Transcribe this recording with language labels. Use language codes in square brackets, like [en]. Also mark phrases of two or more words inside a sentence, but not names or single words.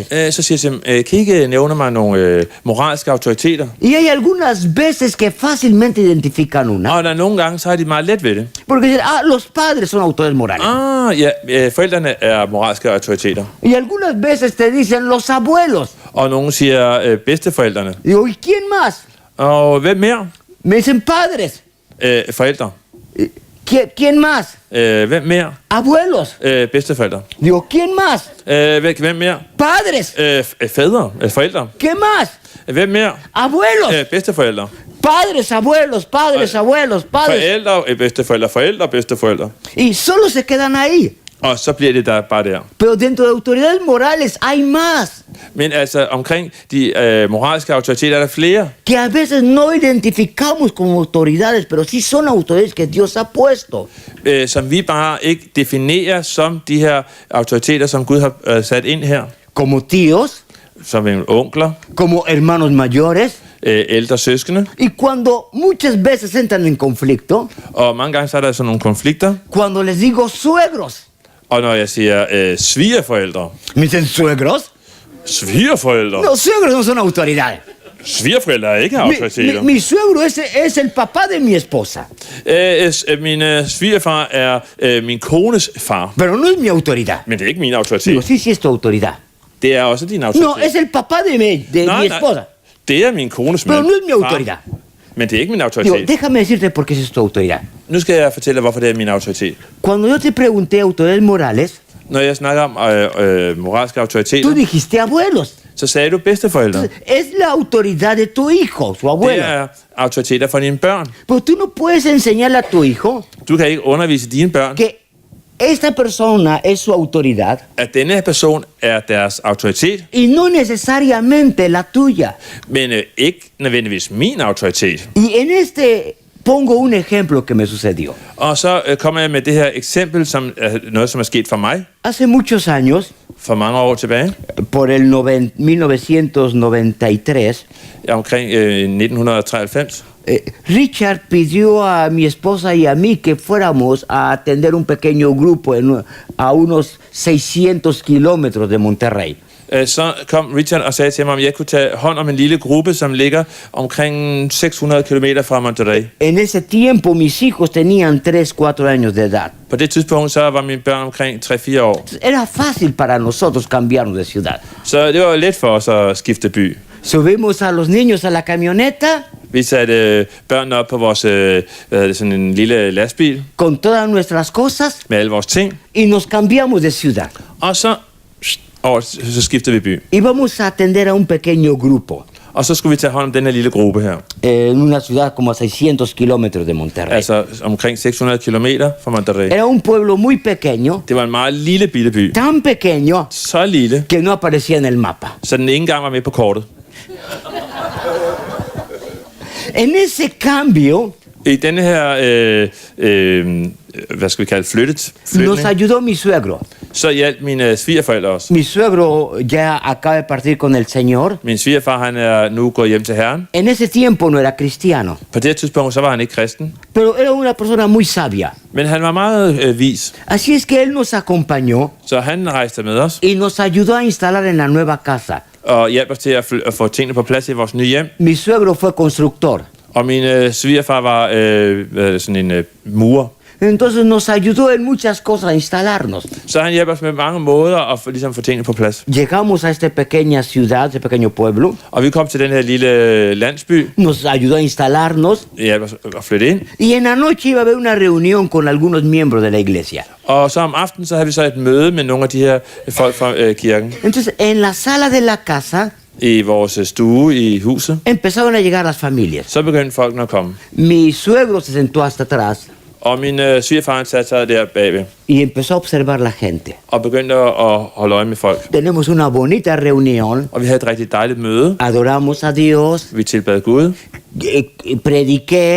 [da] så siger jeg til dem, kan I ikke nævne mig nogle moralske autoriteter? [es] Y hay algunas veces que fácilmente identifican una. [da] Og der er nogle gange, så har de meget let ved det. [es] Porque dicen, los padres son autoridades morales. [da] Ja, forældrene er moralske autoriteter. [es] Y algunas veces te dicen los abuelos. [da] Og nogen siger bedsteforældrene. [es] Digo, ¿y quién más? [da] Og hvem mere? [es] Me dicen padres. [da] Forældre. [es] ¿Quién más? [da] Hvem mere? [es] Abuelos. [da] Bedsteforældre. [es] Digo, ¿quién más? [da] Hvem mere? [es] Padres. [da] Fædre. Forældre. [es] ¿Qué más? [da] Hvem mere? [es] Abuelos. [da] Bedsteforældre. [es] Padres, abuelos, padres, abuelos, padres. [da] Forældre, bedsteforældre, forældre, bedsteforældre. [es] Y solo se quedan ahí. [da] Og så bliver det der bare der. [es] Pero dentro de autoridades morales hay más. [da] Men altså omkring de moralske autoriteter er der flere, [es] Que a veces no identificamos como autoridades, pero sí son autoridades que Dios ha puesto. [da] som vi bare ikke definerer som de her autoriteter, som Gud har sat ind her. [es] Como tíos, [da] Som onkler, [es] como hermanos mayores. [da] ældre søskende. [es] Y cuando muchas veces entran en conflicto, [da] Og mange gange så er der sådan nogle konflikter. [es] cuando les digo suegros, [da] Og når jeg siger svigerforældre. [es] me dicen suegros. [da] Svigerforældre? [es] Los suegros no son autoridades. [da] Svigerforældre er ikke autoriteter. [es] Mi suegro es el papá de mi esposa, [da] Min svigerfar er min kones far. [es] pero no es mi autoridad. [da] Men det er ikke min [es] Digo, [da] autoritet. [es] sí es tu autoridad. [da] Det er også din [es] No, [da] autoritet. [es] es el papá de mi esposa, [da] Det er min kones [es] pero [da] mand. [es] no es mi autoridad. [da] Men det er ikke min [es] Digo, [da] autoritet. [es] déjame decirte por qué es tu autoridad. [da] Nu skal jeg fortælle, hvorfor det er min autoritet. [es] Cuando yo te pregunté autoridades morales, [da] Når jeg snakker om moralske [es] tú [da] autoriteter, [es] dijiste abuelos. [da] så sagde du bedsteforældre. [es] Es la autoridad de tu hijo, su [da] Det [es] abuelo. [da] er autoriteter for dine børn. [es] Pero tú no puedes enseñarle a tu hijo [da] Du kan ikke undervise dine børn, [es] que esta persona es su autoridad [da] at denne her person er deres autoritet, [es] y no necesariamente la tuya. [da] men ikke nødvendigvis min autoritet. [es] Y en este pongo un ejemplo que me sucedió. [da] Og så kommer jeg med det her eksempel, som er noget, som er sket for mig [es] Hace muchos años, [da] for mange år tilbage, [es] por el 1993, [da] omkring 1993. [es] Richard pidió a mi esposa y a mí que fuéramos a atender un pequeño grupo a unos 600 kilómetros de Monterrey. [da] Så kom Richard og sagde til mig, om jeg kunne tage hånd om en lille gruppe, som ligger omkring 600 kilometer fra Monterrey. [es] En ese tiempo mis hijos tenían 3-4 años de edad. [da] På det tidspunkt så var mine børn omkring 3-4 år. [es] Era fácil para nosotros cambiarnos de ciudad. [da] Så det var let for os at skifte by. [es] Subimos a los niños a la camioneta [da] Vi satte børnene op på vores sådan en lille lastbil [es] con todas nuestras cosas [da] med alle vores ting. [es] y nos cambiamos de ciudad. [da] Og så skiftede vi by. [es] Íbamos a atender a un pequeño grupo [da] Og så skulle vi tage hånd om den her lille gruppe her. [es] en una ciudad como a 600 kilómetros de Monterrey. [da] Altså omkring 600 kilometer fra Monterrey. [es] Era un pueblo muy pequeño, [da] Det var en meget lille bitte by. [es] tan pequeño [da] Så lille, [es] que no aparecía en el mapa. [da] så den ikke engang var med på kortet. [es] En ese cambio [da] I denne her, hvad skal vi kalde, [es] nos [da] flytning, [es] ayudó mi suegro. [da] så hjalp mine svigerforældre også. [es] Mi suegro ya acaba de partir con el Señor. [da] Min svigerfar, han er nu gået hjem til Herren. [es] En ese tiempo no era cristiano, [da] På det tidspunkt, så var han ikke kristen. [es] pero era una persona muy sabia. [da] Men han var meget vis, [es] Así es que él nos acompañó [da] så han rejste med os [es] y nos ayudó a instalar en la nueva casa. [da] og hjalp os til at få tingene på plads i vores nye hjem. [es] Mi suegro fue constructor. [da] Og min svigerfar var sådan en murer. [es] Entonces nos ayudó en muchas cosas a instalarnos. [da] Så han hjalp os med mange måder at ligesom få tingene på plads. [es] Llegamos a esta pequeña ciudad, este pequeño pueblo. [da] Og vi kom til den her lille landsby, [es] Nos ayudó a instalarnos. [da] hjalp os at flytte ind. [es] Y en la noche iba a haber una reunión con algunos miembros de la iglesia. [da] Og så om aftenen, så havde vi så et møde med nogle af de her folk fra kirken. [es] Entonces, en la sala de la casa [da] I vores stue i huset. [es] empezaron a llegar las familias. [da] Så begyndte folkene at komme. [es] Mi suegro se sentó hasta atrás [da] Og min svigerfar satte sig der bagved [es] y empezó a observar la gente. [da] og begyndte at holde øje med folk. [es] Tenemos una bonita reunión, [da] Og vi havde et rigtig dejligt møde. [es] adoramos a Dios, [da] Vi tilbad Gud, [es] prediqué,